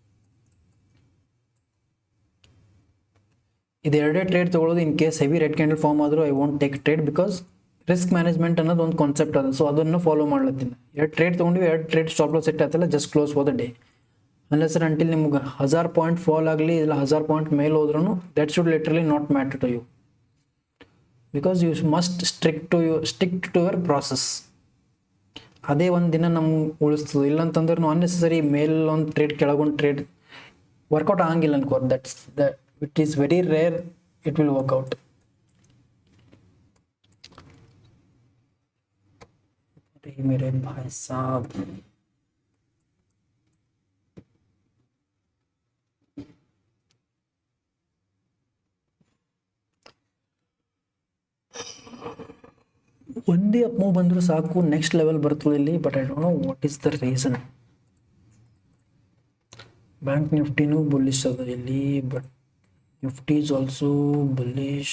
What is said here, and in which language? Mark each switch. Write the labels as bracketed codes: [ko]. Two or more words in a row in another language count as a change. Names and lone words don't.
[kn] ಇದು ಎರಡೇ ಟ್ರೇಡ್ ತೊಗೊಳ್ಳೋದು. [en] in case heavy red candle form ಆದರೂ I want take trade, because risk management [kn] ಅನ್ನೋದು ಒಂದು [en] concept ಅದು. [kn] ಸೊ ಅದನ್ನು ಫಾಲೋ ಮಾಡ್ಲತ್ತೀನಿ. ಎರಡು ಟ್ರೇಡ್ ತೊಗೊಂಡ್ವಿ, ಎರಡು [en] trade stop loss set [kn] ಆಯ್ತಲ್ಲ, [en] just close for the day. unless until ನಿಮ್ಗೆ 1000 point fall [kn] ಆಗಲಿ ಇಲ್ಲ [en] 1000 ಪಾಯಿಂಟ್ [kn] ಮೇಲೆ ಹೋದ್ರೂ [en] that should literally not matter to you, because you must stick to your process. [kn] ಅದೇ ಒಂದು ದಿನ ನಮ್ಗೆ ಉಳಿಸ್ತದೆ. ಇಲ್ಲಂತಂದ್ರೆ ಅನ್ನೆಸರಿ ಮೇಲೆ ಒಂದು ಟ್ರೇಡ್ ಕೆಳಗೊಂದು [en] trade workout [kn] ಆಗಂಗಿಲ್ಲ ಅನ್ಕೋರ್. [en] that's it is very rare it will workout. [hi] मेरे भाई साहब [kn] ಒಂದೇ [en] up move [kn] ಬಂದರೂ ಸಾಕು, [en] next level [kn] ಬರ್ತದೆ ಇಲ್ಲಿ. [en] but I don't know what is the reason. Bank Niftyನೂ bullish [kn] ಅದ ಇಲ್ಲಿ, [en] but Nifty is also bullish.